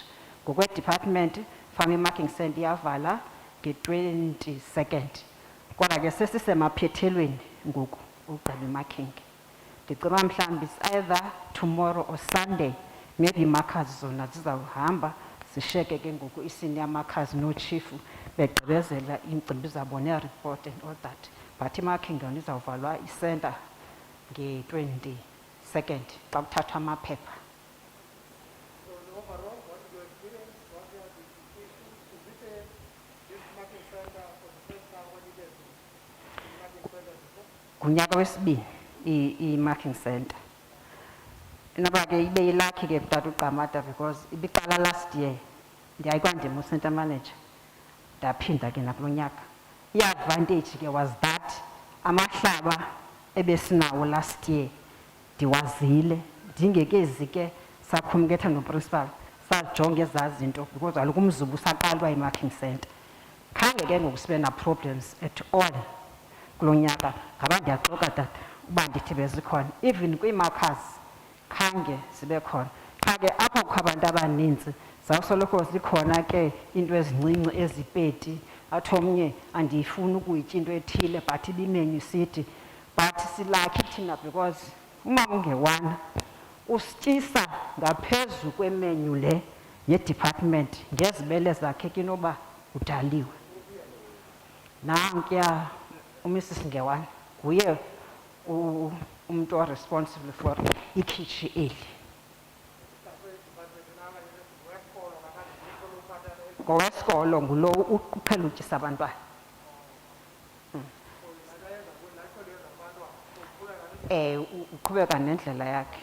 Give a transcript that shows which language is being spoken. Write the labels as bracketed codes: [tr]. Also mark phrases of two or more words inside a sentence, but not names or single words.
[xh] Ngokwe-department fama [en] i-marking center [xh] iyavala nge-22nd. Kodwa ke sesisemaphethelweni ngoku ugqiba i-marking. Ndicinga uba mhlawumbi [en] it's either tomorrow or Sunday maybe [xh] markers zona zizawuhamba zisheke ke ngoku [en] i-senior markers [xh] nootshifu begqibezela iimcimbi zabo [en] ne-report and all that. [xh] But i-marking yona izawuvalwa isenta nge-22nd xa kuthathwa amaphepha. [en] So overall, what is your experience? What are the implications? Is it this marking center for the first time when you get the marking center before? [xh] Ngunyaka wesibini [en] i-marking center. [xh] Inoba ke ibe ilakhi ke kutata uQamata because ibiqala [en] last year [xh] ndiyayikwandim [en] u-center manager [xh] ndaphinda ke nakulo nyaka. I-advantage ke [en] was that [xh] amahlaba ebesinawo [en] last year [xh] ndiwazile ndingekezi ke sakhomketha noprincipal sajonga ezaa zinto because kaloku umzubu usaqalwa [en] i-marking center. [xh] Khange ke ngoku sibe [en] na-problems at all [xh] kulo nyaka. Ngaba ndiyaxoka tata uba ndithi bezikhona even kwii-markers khange zibe khona. Qha ke apha kukho abantu abanintsi zawusoloko zikhona ke into ezincinci ezipeti athi omnye andiyifuni ukuyitya into ethile but ibimenyu sithi but silakhi thina because umama ungewana usityisa ngaphezu kwemenyu le ye-department ngezibele zakhe ke inoba udaliwe. Nankuya uMrs Ngewana nguye umntu [en] o-responsible for [xh] ikhitshi eli. Ngowesikolo ngulo uqhela utyisa abantwana. Uqhubeka nendlela yakhe.